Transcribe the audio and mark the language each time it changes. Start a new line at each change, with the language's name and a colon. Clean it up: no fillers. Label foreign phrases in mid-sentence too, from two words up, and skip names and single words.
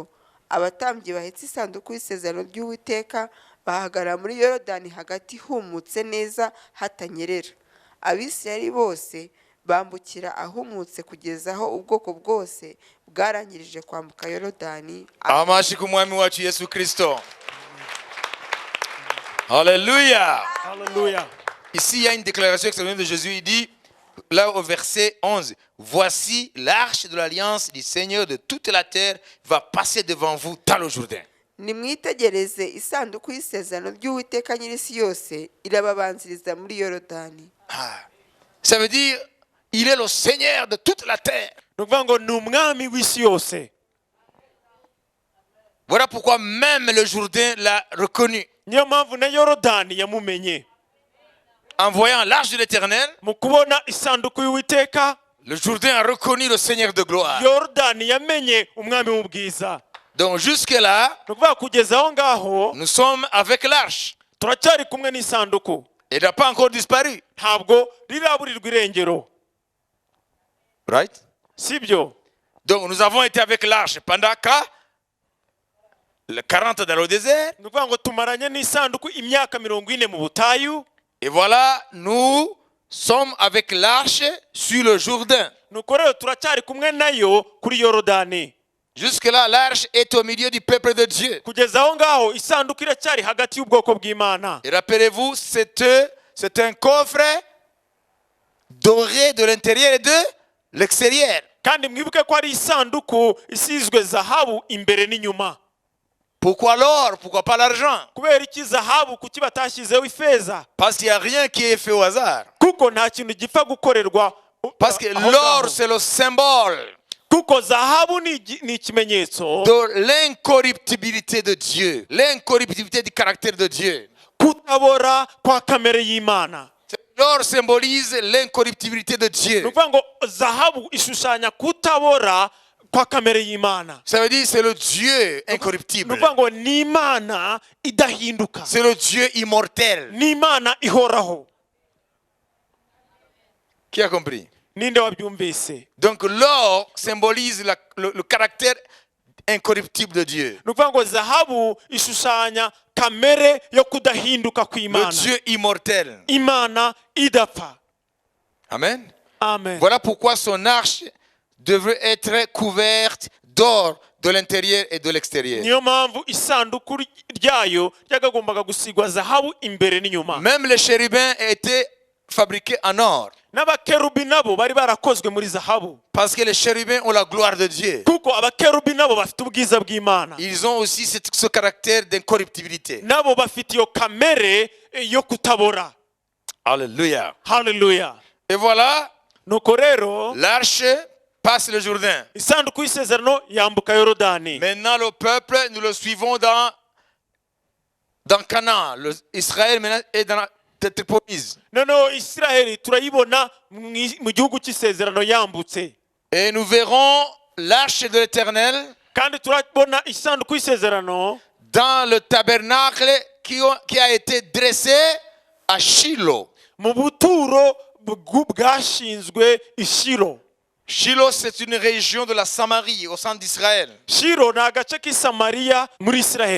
Kinyarwanda: Abatambyi bahetse isanduku y'isezerano ry'Uwiteka bahagarara muri Yorodani hagati humutse neza hatanyerera. Abisirayeli bose bambukira ahumutse kugeza aho ubwoko bwose bwarangirije kwambuka Yorodani. Amashi ku mwami wacu Yesu Kristo.
French: Alléluia.
Kinyarwanda: Hallelujah.
French: Ici, il y a une déclaration extraordinaire de Jésus. Il dit, là au verset 11, « Voici l'arche de l'alliance du Seigneur de toute la terre va passer devant vous dans le Jourdain. »
Kinyarwanda: Nimwitegereze isanduku y'isezerano ry'Uwiteka nyir'isi yose irababanziriza muri Yorodani.
French: Ça veut dire, il est le Seigneur de toute la terre.
Kinyarwanda: Ni ukuvuga ngo ni umwami w'isi yose.
French: Voilà pourquoi même le Jourdain l'a reconnu.
Kinyarwanda: Niyo mpamvu na Yorodani yamumenye.
French: En voyant l'arche de l'Éternel,
Kinyarwanda: Mu kubona isanduku y'Uwiteka,
French: le Jourdain a reconnu le Seigneur de gloire.
Kinyarwanda: Yorodani yamenye umwami w'ubwiza.
French: Donc jusque-là,
Kinyarwanda: Ni ukuvuga kugeza aho ngaho
French: nous sommes avec l'arche.
Kinyarwanda: turacyari kumwe n'isanduku.
French: Elle n'a pas encore disparu.
Kinyarwanda: Ntabwo riraburirwa irengero.
French: Right?
Kinyarwanda: Sibyo?
French: Donc nous avons été avec l'arche pendant le 40 dans le désert.
Kinyarwanda: Ni ukuvuga ngo tumaranye n'isanduku imyaka 40 mu butayu.
French: Et voilà, nous sommes avec l'arche sur le Jourdain.
Kinyarwanda: Nuko rero turacyari kumwe nayo kuri Yorodani.
French: Jusque-là, l'arche est au milieu du peuple de Dieu.
Kinyarwanda: Kugeza aho ngaho isanduku iracyari hagati y'ubwoko bw'Imana.
French: Et rappelez-vous, c'est un coffre doré de l'intérieur et de l'extérieur.
Kinyarwanda: Kandi mwibuke ko ari isanduku isizwe zahabu imbere n'inyuma.
French: Pourquoi l'or? Pourquoi pas l'argent?
Kinyarwanda: Kubera iki zahabu kuki batashyizeho ifeza?
French: Parce qu'il n'y a rien qui est fait au hasard.
Kinyarwanda: Kuko nta kintu gipfa gukorerwa.
French: Parce que l'or, c'est le symbole
Kinyarwanda: Kuko zahabu ni ikimenyetso
French: de l'incorruptibilité de Dieu, l'incorruptibilité du caractère de Dieu.
Kinyarwanda: kutabora kwa kamere y'Imana.
French: L'or symbolise l'incorruptibilité de Dieu.
Kinyarwanda: Ni ukuvuga ngo zahabu ishushanya kutabora kwa kamere y'Imana.
French: Ça veut dire c'est le Dieu
Kinyarwanda: Ni
French: incorruptible.
Kinyarwanda: ukuvuga ngo ni Imana idahinduka.
French: C'est le Dieu immortel.
Kinyarwanda: Ni Imana ihoraho.
French: Qui a compris?
Kinyarwanda: Ninde wabyumvise?
French: Donc l'or symbolise le caractère incorruptible de Dieu.
Kinyarwanda: Ni ukuvuga ngo zahabu ishushanya kamere yo kudahinduka
French: Le
Kinyarwanda: kw'Imana.
French: Dieu immortel.
Kinyarwanda: Imana idapfa.
French: Amen.
Kinyarwanda: Amen.
French: Voilà pourquoi son arche devrait être couverte d'or de l'intérieur et de l'extérieur.
Kinyarwanda: Niyo mpamvu isanduku ryayo ryagombaga gusigwa zahabu imbere n'inyuma.
French: Même les chérubins étaient fabriqués en or.
Kinyarwanda: N'abakerubi nabo bari barakozwe muri zahabu.
French: Parce que les chérubins ont la gloire de Dieu.
Kinyarwanda: Kuko abakerubi nabo bafite ubwiza bw'Imana.
French: Ils ont aussi ce caractère d'incorruptibilité.
Kinyarwanda: Nabo bafite iyo kamere yo kutabora.
French: Alléluia.
Kinyarwanda: Hallelujah.
French: Et voilà,
Kinyarwanda: Nuko rero
French: l'arche passe le Jourdain.
Kinyarwanda: isanduku y'isezerano yambuka Yorodani.
French: Maintenant, le peuple, nous le suivons dans Canaan. Israël maintenant est dans la terre promise.
Kinyarwanda: Noneho Isiraheli turayibona mu gihugu cy'isezerano yambutse.
French: Et nous verrons l'arche de l'Éternel
Kinyarwanda: Kandi turabona isanduku y'isezerano
French: dans le tabernacle qui a été dressé à Shiloh.
Kinyarwanda: mu buturo bwashinzwe i Shilo.
French: Shiloh, c'est une région de la Samarie, au centre d'Israël.
Kinyarwanda: Shilo ni agace k'i Samariya muri Isiraheli.